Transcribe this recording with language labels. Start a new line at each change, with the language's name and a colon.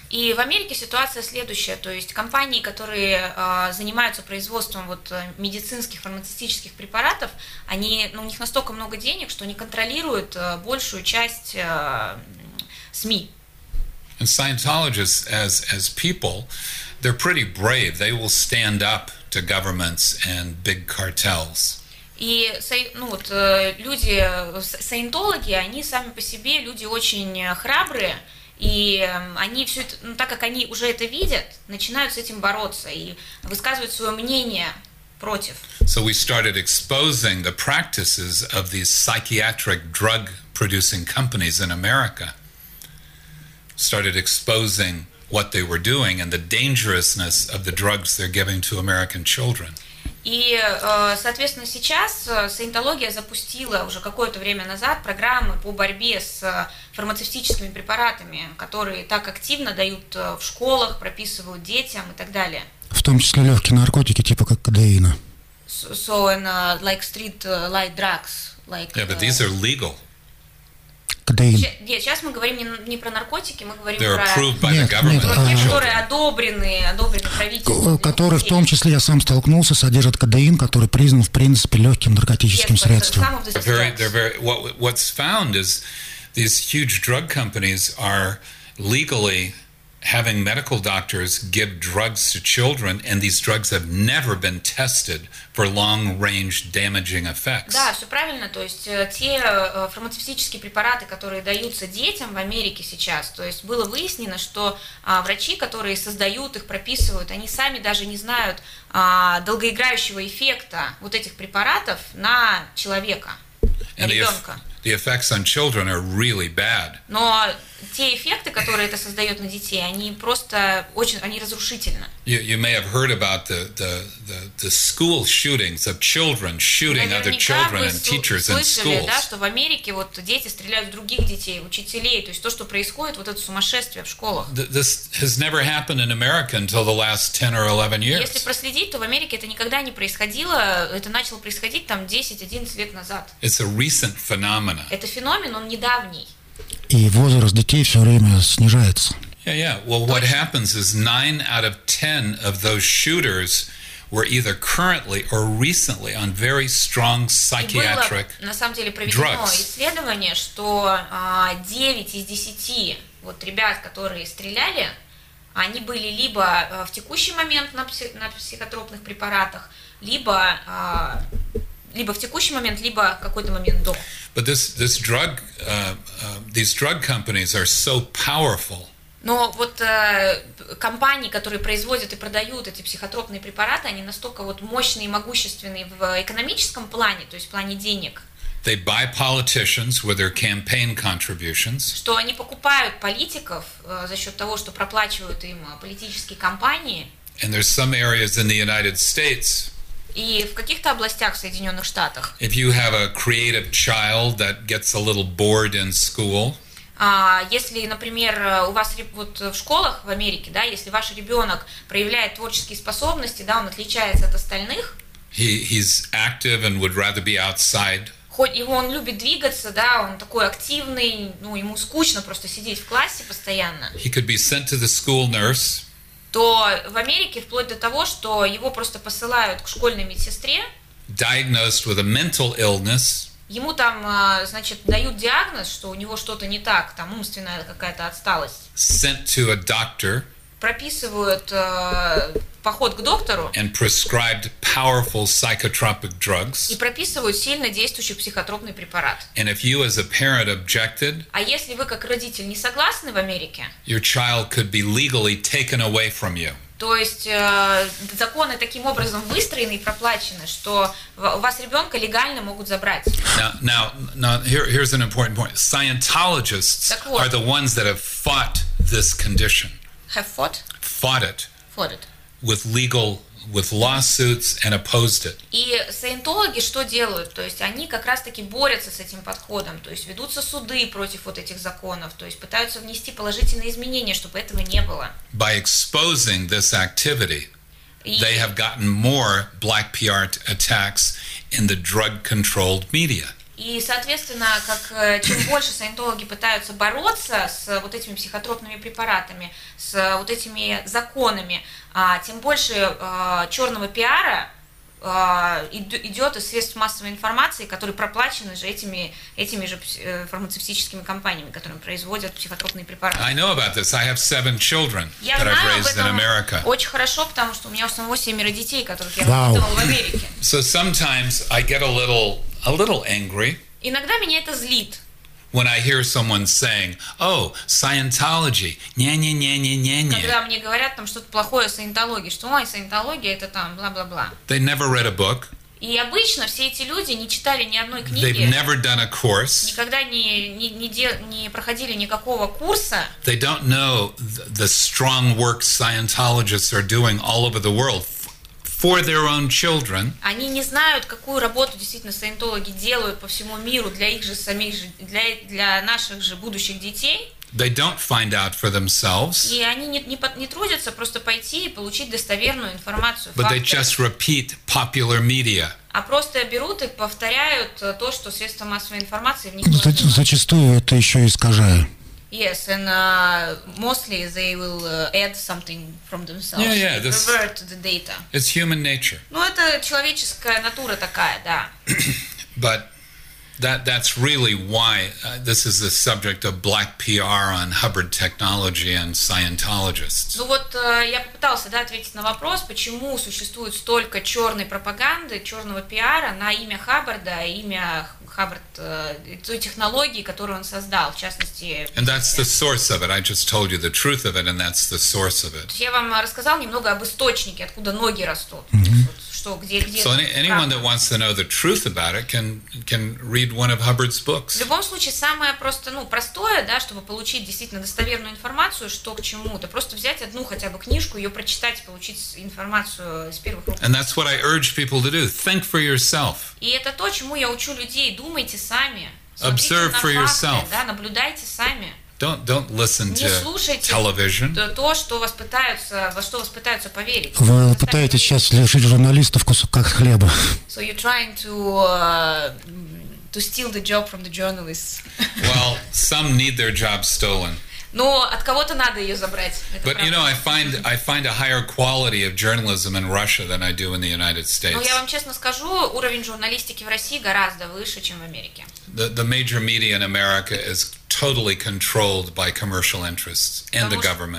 Russian: И в Америке ситуация следующая, то есть компании, которые занимаются производством вот медицинских фармацевтических препаратов, они, ну, у них настолько много денег, что они контролируют большую часть СМИ.
English: And Scientologists as people, they're pretty brave. They will stand up to governments and big cartels.
Russian: И, ну, вот, люди, саентологи, они сами по себе люди очень храбрые, и они все это, ну, так как они уже это видят, начинают с этим бороться и высказывают свое мнение против.
English: So we started exposing the practices of these psychiatric drug producing companies in America. Started exposing what they were doing and the dangerousness of the drugs they're giving to American children.
Russian: И, соответственно, сейчас саентология запустила уже какое-то время назад программы по борьбе с фармацевтическими препаратами, которые так активно дают в школах, прописывают детям и так далее. В том числе легкие наркотики, типа как кодеина.
English: So, and, like street light drugs. Like, yeah, but these are legal.
Russian: Кодеин. Нет, сейчас мы говорим не про наркотики, мы говорим
English: They're
Russian: про...
English: They're approved by
Russian: нет,
English: the government.
Russian: Нет, которые одобрены правительством. Которые, в том числе, я сам столкнулся, содержат кодеин, который признан, в принципе, легким наркотическим средством.
English: What's found is these huge drug companies are legally having medical doctors give drugs to children, and these drugs have never been tested for long-range damaging effects.
Russian: Да, все правильно. То есть те фармацевтические препараты, которые даются детям в Америке сейчас, то есть было выяснено, что врачи, которые создают их, прописывают, они сами даже не знают долгоиграющего эффекта вот этих препаратов на человека, на ребенка.
English: The effects on children are really bad.
Russian: Но те эффекты, которые это создает на детей, они просто очень, они разрушительны.
English: You may have heard about the school shootings of children shooting other children and teachers in schools.
Russian: Наверняка вы слышали, да, что в Америке вот дети стреляют в других детей, учителей, то есть то, что происходит, вот это сумасшествие в школах.
English: This has never happened in America until the last 10 or 11 years.
Russian: Если проследить, то в Америке это никогда не происходило, это начало происходить там 10-11 лет назад.
English: It's a recent phenomenon.
Russian: Это феномен, он недавний. И возраст детей все время снижается.
English: Yeah, yeah. Well, what happens is 9 out of 10 of those shooters were either currently or recently on very strong psychiatric drugs.
Russian: На самом деле проведено исследование, что 9 из 10 вот ребят, которые стреляли, они были либо в текущий момент на психотропных препаратах, либо либо в текущий момент, либо в какой-то момент до.
English: But these drug companies are so powerful.
Russian: Но вот компании, которые производят и продают эти психотропные препараты, они настолько вот мощные и могущественные в экономическом плане, то есть в плане денег.
English: They buy politicians with their campaign contributions.
Russian: Что они покупают политиков за счет того, что проплачивают им политические кампании.
English: And there's some areas in the United States.
Russian: И в каких-то областях в Соединенных Штатах.
English: If you have a creative child that gets a little bored in school.
Russian: Если, например, у вас вот в школах в Америке, да, если ваш ребенок проявляет творческие способности, да, он отличается от остальных.
English: He's active and would rather be outside.
Russian: Хоть его он любит двигаться, да, он такой активный, ну, ему скучно просто сидеть в классе постоянно.
English: He could be sent to the school nurse.
Russian: То в Америке вплоть до того, что его просто посылают к школьной медсестре.
English: Diagnosed with a mental illness.
Russian: Ему там, значит, дают диагноз, что у него что-то не так, там умственная какая-то отсталость.
English: Sent to a doctor.
Russian: Прописывают поход к доктору.
English: And prescribed powerful psychotropic drugs.
Russian: И прописывают сильно действующий психотропный препарат.
English: And if you as a parent objected.
Russian: А если вы как родитель не согласны в Америке?
English: Your child could be legally taken away from you.
Russian: То есть законы таким образом выстроены и проплачены, что у вас ребенка легально могут забрать.
English: Now here's an important point. Scientologists
Russian: вот,
English: are the ones that have fought this condition. Have fought? Fought it. With legal, with lawsuits and opposed it.
Russian: И саентологи что делают? То есть они как раз-таки борются с этим подходом. То есть ведутся суды против вот этих законов. То есть пытаются внести положительные изменения, чтобы этого не было.
English: By exposing this activity, they have gotten more black PR attacks in the drug-controlled media.
Russian: И, соответственно, как чем больше саентологи пытаются бороться с вот этими психотропными препаратами, с вот этими законами, тем больше черного пиара идет из средств массовой информации, которые проплачены же этими же фармацевтическими компаниями, которые производят психотропные препараты.
English: I know about this. I have 7 children that I've raised in America.
Russian: Я знаю об этом очень хорошо, потому что у меня у самого 7 детей, которых я воспитывала в Америке.
English: So sometimes I get a little angry.
Russian: Иногда меня это злит.
English: When I hear someone saying, "Oh, Scientology, не-не-не-не-не-не."
Russian: Когда мне говорят там что-то плохое о саентологии, что, ой, саентология это там, бла-бла-бла.
English: They never read a book.
Russian: И обычно все эти люди не читали ни одной книги.
English: They've never done a course.
Russian: Никогда не проходили никакого курса.
English: They don't know the strong work Scientologists are doing all over the world. For their own children.
Russian: Они не знают, какую работу действительно саентологи делают по всему миру для их же самих же для наших же будущих детей.
English: They don't find out for themselves.
Russian: И они не трудятся просто пойти и получить достоверную информацию.
English: But they just repeat popular media.
Russian: А просто берут и повторяют то, что средства массовой информации в них. Ну, зачастую это еще искажают.
English: Yes, and mostly they will add something from themselves. Yeah, yeah, this, revert the data. It's human nature.
Russian: Ну, это человеческая натура такая, да.
English: But that's really why this is the subject of black PR on Hubbard Technology and Scientologists.
Russian: Ну вот я попытался, да, ответить на вопрос, почему существует столько черной пропаганды, черного пиара на имя Хаббарда, имя Хаббард, той технологии, которую он создал, в частности...
English: And that's the source of it. I just told you the truth of it, and that's the source of it.
Russian: Я вам рассказал немного об источнике, откуда ноги растут. Что, где
English: So anyone that wants to know the truth about it can read one of Hubbard's books.
Russian: В любом случае, самое просто, ну, простое, да, чтобы получить действительно достоверную информацию, что к чему, да просто взять одну хотя бы книжку, ее прочитать, получить информацию с первых рук.
English: And that's what I urge people to do. Think for yourself.
Russian: И это то, чему я учу людей. Думайте сами.
English: Observe for yourself.
Russian: Да, наблюдайте сами.
English: Don't listen to television.
Russian: Не слушайте television. То, что вас пытаются, во что вас пытаются поверить. Вы пытаетесь сейчас лишить журналистов кусока хлеба.
English: So you're trying to steal the job from the journalists. Well, some need their job stolen.
Russian: Но от кого-то надо ее забрать. Это
English: But
Russian: правда.
English: You know, I find a higher quality of journalism in Russia than I do in the United States.
Russian: Но я вам честно скажу, уровень журналистики в России гораздо выше, чем в Америке.
English: The major media in America is totally controlled by commercial interests and the government.